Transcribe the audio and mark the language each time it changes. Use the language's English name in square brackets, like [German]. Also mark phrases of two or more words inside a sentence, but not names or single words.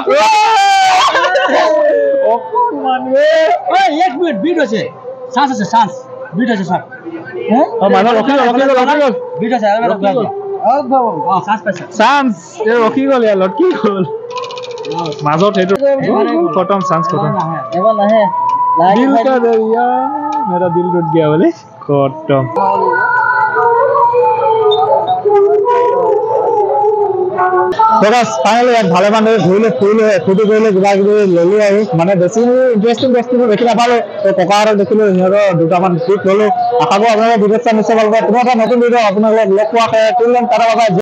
[Assamese] এক মিনিট বিট হৈছে চান্স আছে চান্স বিট হৈছে স্যার মানুহ ৰখি গ'ল বিট আছে চান্স পাইছে চান্স ৰখি গ'ল ইয়াৰ লটকি গ'ল মাজত সেইটো খতম চান্স খতম এবাৰ নাহে [Hindi] दिल का दरिया मेरा दिल टूट गया बोले खत्म [Assamese] ফাইনেলি ইয়াত ভালে মানুহে ঘূৰিলে ফুৰিলে ফূৰ্তি কৰিলে কিবা কিবি ললো আৰু মানে বেছি ইণ্টাৰেষ্টিং বস্তুবোৰ দেখি নাপালো ককাহঁতক দেখিলো সিহঁতৰ দুটামান ট্ৰিপ ললো আশা কৰোঁ আপোনালোকে ভিডিঅ' চাই নিশ্চয় ভাল পাব পুনৰ এটা নতুন ভিডিঅ' আপোনালোকক লগ পোৱা